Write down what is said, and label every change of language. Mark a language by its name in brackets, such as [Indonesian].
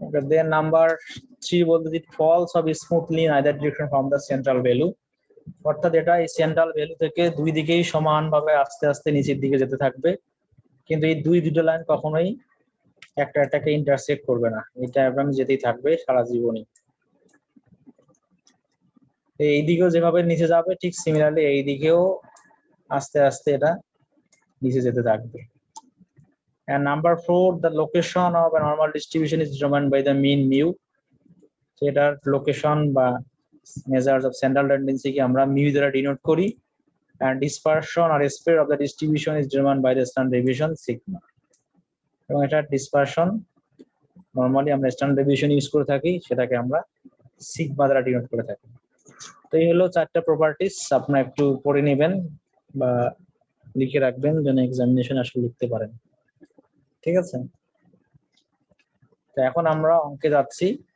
[Bangla] দেন number 3 বলতে যে [English] falls off smoothly in either direction from the central value, [Bangla] অর্থাৎ এটা এই সেন্ট্রাল ভ্যালু থেকে দুই দিকেই সমানভাবে আস্তে আস্তে নিচের দিকে যেতে থাকবে, কিন্তু এই দুটো লাইন কখনোই একটাকে ইন্টারসেক্ট করবে না, এটা একদম যেতেই থাকবে সারা জীবনই। এই দিকেও যেভাবে নিচে যাবে, ঠিক সিমিলারলি এই দিকেও আস্তে আস্তে এটা নিচে যেতে থাকবে। [English] And number 4, the location of a normal distribution is determined by the mean mu. [Bangla] সেটার লোকেশন বা মেজার্স অফ সেন্ট্রাল টেন্ডেন্সি কে আমরা মিউ দ্বারা ডিনোট করি, [English] and dispersion or spread of the distribution is determined by the standard deviation sigma. [Bangla] এবং এটা dispersion normally আমরা standard deviation use করে থাকি, সেটাকে আমরা সিগমা দ্বারা ডিনোট করে থাকি। তো এই হলো 4টা প্রপার্টিজ, আপনারা একটু পড়ে নেবেন বা লিখে রাখবেন যেন এক্সামিনেশন আসলে লিখতে পারেন। ঠিক আছে, তো এখন আমরা অঙ্কে যাচ্ছি।